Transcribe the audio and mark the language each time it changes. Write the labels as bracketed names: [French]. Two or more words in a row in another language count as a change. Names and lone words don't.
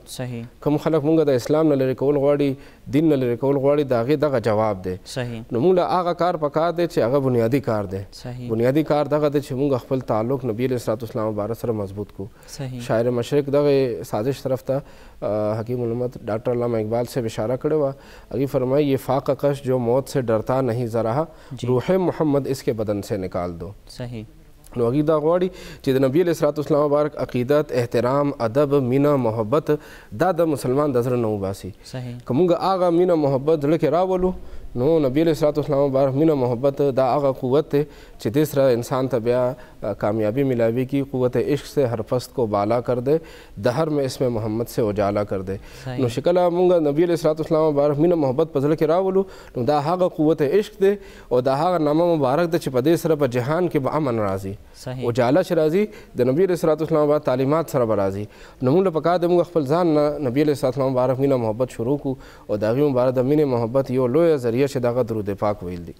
[Pashto] کوم خلک موږ د اسلام نه لرې کول غواړي، دین نه لرې کول غواړي، د هغې دغه جواب دی. نو موږ له هغه کار پکار دی چې هغه بنیادي کار دی. بنیادي کار دغه دی چې موږ خپل تعلق نبی [Arabic] علیه الصلاة والسلام [Pashto] مبارک سره مضبوط کړو. شاعر مشرق دغه سازش طرف ته حکیم الامت ډاکٹر علامہ اقبال سے اشاره کړې وه. هغې فرمایي [Urdu] یہ فاقہ کش جو موت سے ڈرتا نہیں ذرا، روح محمد اس کے بدن سے نکال دو. [Pashto] نو هغې دا غواړي چې د نبي [Arabic] علیه الصلاة والسلام [Pashto] مبارک عقیدت، احترام، ادب، مینه، محبت دا د مسلمان د زړه نه وباسي. که موږ هغه مینه محبت زړه کې راولو نو نبی [Arabic] علیه الصلاة والسلام [Pashto] مبارک مینه محبت دا هغه قوت دی چې دې سره انسان ته بیا کامیابی ملاویږي. [Urdu] قوت عشق سے ہر پست کو بالا کر دے، دہر میں اسم محمد سے اجالا کر دے. [Pashto] نو چې کله موږ نبی [Arabic] علیه الصلاة والسلام [Pashto] مبارک مینه محبت په زړه کې راولو نو دا هغه قوت عشق دی او دا هغه نامه مبارک دی چې په دې سره په جهان کې به امن راځي، اجاله چې راځي د نبی [Arabic] علیه الصلاة والسلام [Pashto] مبارک تعلیمات سره به راځي. نو موږ له پکار دی موږ خپل ځان نه نبی [Arabic] علیه الصلاة والسلام [Pashto] مبارک مینه محبت شروع کړو او د هغې مبارک د مینې محبت یو لویه ذریعه چې دغه درود پاک ویل دي.